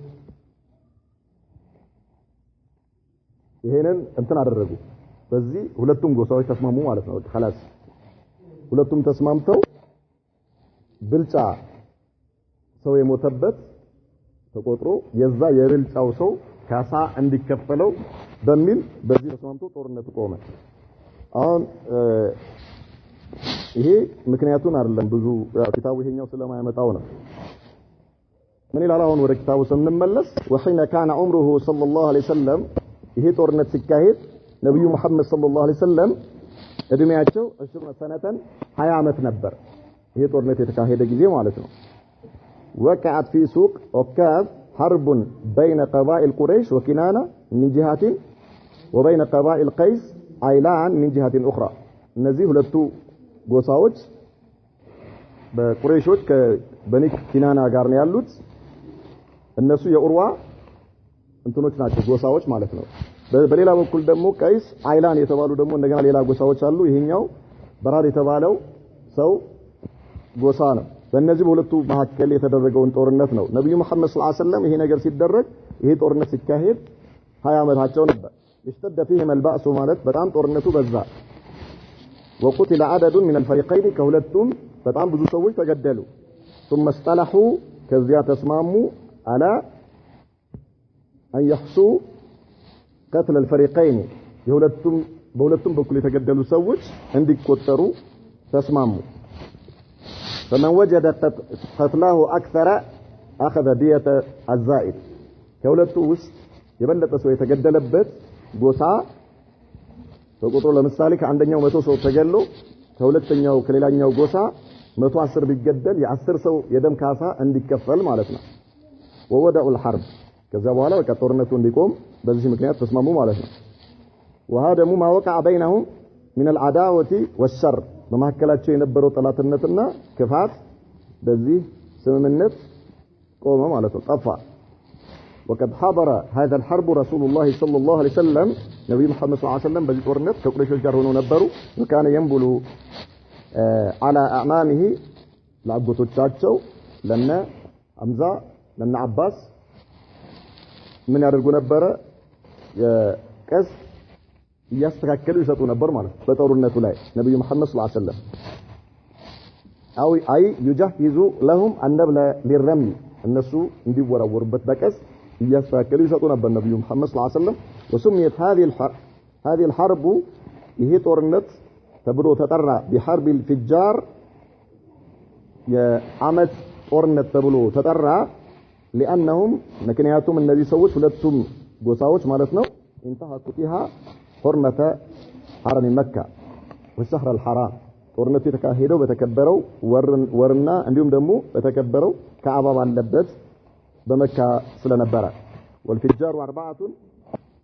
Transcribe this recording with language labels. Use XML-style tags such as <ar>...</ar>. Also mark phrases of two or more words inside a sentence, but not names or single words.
<am>ይሄንን እንትን አደረጉ በዚህ ሁለቱም ጎሳዎች ተስማሙ ማለት ነው خلاص ሁለቱም ተስማምተው ብልጫ ሰው የሞተበት ተቆጥሮ የዛ የብልጫው ሰው ካሳ እንዲከፈለው በሚል በዚህ ተስማምቶ ጦርነቱ ቆመ አሁን ይሄ ምክንያቱን አይደለም ብዙ ኪታቡ ይሄኛው ስለማያመጣው ነው ምን ይላል አሁን ወደ ኪታቡ ስንመለስ</am> <ar>وحين كان عمره صلى الله عليه وسلم</ar> <am>ይሄ ጦርነት ሲካሄድ ነብዩ መሐመድ</am> <ar>صلى الله عليه وسلم</ar> <am>እድሜያቸው 20 ሰነተን 20 አመት ነበር ይሄ ጦርነት የተካሄደ ጊዜ ማለት ነው</am> <ar>وقعت في سوق عكاظ حرب بين قبائل قريش وكنانة من جهة وبين قبائل قيس عيلان من جهة أخرى</ar> <am>እነዚህ ሁለቱ ጎሳዎች በቁረይሾች ከበኒ ኪናና ጋር ነው ያሉት እነሱ የኡርዋ እንትኖች ናቸው ጎሳዎች ማለት ነው በሌላ በኩል ደግሞ ቀይስ አይላን የተባሉ ደግሞ እንደገና ሌላ ጎሳዎች አሉ ይሄኛው በራድ የተባለው ሰው ጎሳ ነው በእነዚህ በሁለቱ መካከል የተደረገውን ጦርነት ነው ነብዩ መሐመድ</am> <ar>صلى الله عليه وسلم</ar> <am>ይሄ ነገር ሲደረግ ይሄ ጦርነት ሲካሄድ 20 አመታቸው ነበር</am> <ar>اشتد فيهم البأس</ar> <am>ማለት በጣም ጦርነቱ በዛ</am> <ar>وقتل عدد من الفريقين كهلتهم</ar> <am>በጣም ብዙ ሰዎች ተገደሉ</am> <ar>ثم اصطلحوا</ar> <am>ከዚያ ተስማሙ على</am> <ar>أن يحصوا قتل الفريقين</ar> <am>በሁለቱም በኩል የተገደሉ ሰዎች እንዲቆጠሩ ተስማሙ</am> <ar>فمن وجد قتله أكثر أخذ دية الزائد</ar> <am>ከሁለቱ ውስጥ የበለጠ ሰው የተገደለበት ጎሳ ተቆጥሮ ለምሳሌ ከአንደኛው 100 ሰው ተገሎ ከሁለተኛው ከሌላኛው ጎሳ 110 ቢገደል የ10 ሰው የደም ካሳ እንዲከፈል ማለት ነው</am> <ar>وودعوا الحرب</ar> <am>ከዛ በኋላ በቃ ጦርነቱ እንዲቆም በዚህ ምክንያት ተስማሙ ማለት ነው</am> <ar>وهذا ما وقع بينهم من العداوة والشر</ar> <am>በመሐከላቸው የነበረው ጠላትነትና ክፋት በዚህ ስምምነት ቆመ ማለት ነው ጠፋ</am> <ar>وقد حضر هذا الحرب رسول الله صلى الله عليه وسلم نبي محمد صلى الله عليه وسلم</ar> <am>በዚህ ጦርነት ከቁረይሾች ጋር ሆነው ነበሩ</am> <ar>وكان ينبل على اعمامه</ar> <am>ለአጎቶቻቸው ለነ ሐምዛ ለነ አባስ ምን ያደርጉ ነበር የቀስ ያስተካከሉ ይሰጡ ነበር ማለት በጦርነቱ ላይ ነብዩ መሐመድ</am> <ar>صلى الله عليه وسلم</ar> <am>አይ ይجهዙ</am> <ar>لهم النبل للرمي</ar> <am>እነሱ እንዲወራወሩበት በቀስ ያስተካከሉ ይሰጡ ነበር ነብዩ መሐመድ</am> <ar>صلى الله عليه وسلم وسميت هذه الحرب</ar> <am>ይሄ ጦርነት ተብሎ ተጠራ</am> <ar>بحرب الفجار</ar> <am>የአመት ጦርነት ተብሎ ተጠራ لانهم ምክንያቱም እነዚህ ሰዎች ሁለቱም ጎሳዎች ማለት ነው</am> <ar>انتهكوا فيها حرمة حرم مكة والشهر الحرام</ar> <am>ጦርነቱ የተካሄደው በተከበረው ወርና እንዲሁም ደግሞ በተከበረው ከአባ ባለበት በመካ ስለነበረ والفجار 4</am>